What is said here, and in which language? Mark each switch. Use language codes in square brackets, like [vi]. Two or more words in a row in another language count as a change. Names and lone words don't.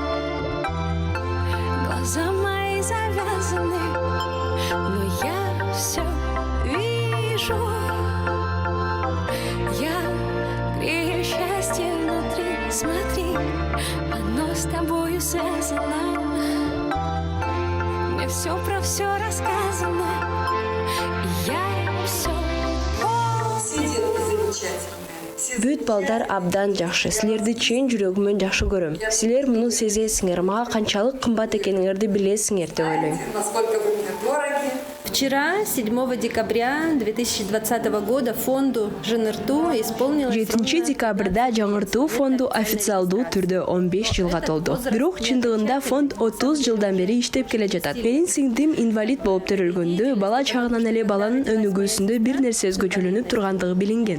[ru] Глаза мои завязаны, но я все вижу. Я грею счастье внутри, смотри, оно с тобой связано. Мне все про все рассказано. Я все [ky] Бүт балдар абдан жакшы. Силерди чын жүрөгүмөн жакшы көрөм. Силер муну сезесиңер, мага канчалык кымбат экениңерди билесиңер деп ойлойм. [ru] Насколько вы мне дороги. Вчера, 7 декабря 2020 года, фонду ЖНРТУ исполнилось... [ky] 7 декабрда жаңыртуу фонду официалдуу түрдө 15 жылга толду. Бирок чындыгында фонд 30 жылдан бери иштеп келе жатат. Менин сиңдим инвалид болуп төрөлгөндө, бала чагынан эле баланын өнүгүүсүндө бир нерсе өзгөчөлөнүп тургандыгы билинген.